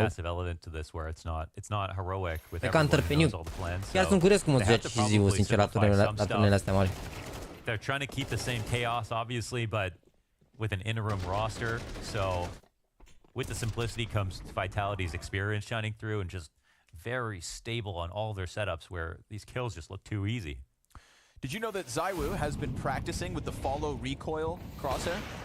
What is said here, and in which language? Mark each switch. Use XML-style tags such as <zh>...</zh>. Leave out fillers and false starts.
<en>Massive element to this where it's not heroic with everyone who knows all the plans.</en> <ro>Chiar sunt curios cum o să joace și zivul, sincer, la turnele astea mari.</ro> <en>They're trying to keep the same chaos, obviously, but with an interim roster, so with the simplicity comes Vitality's experience shining through and just very stable on all their setups where these kills just look too easy. Did you know that ZywOo has been practicing with the follow recoil crosshair?</en>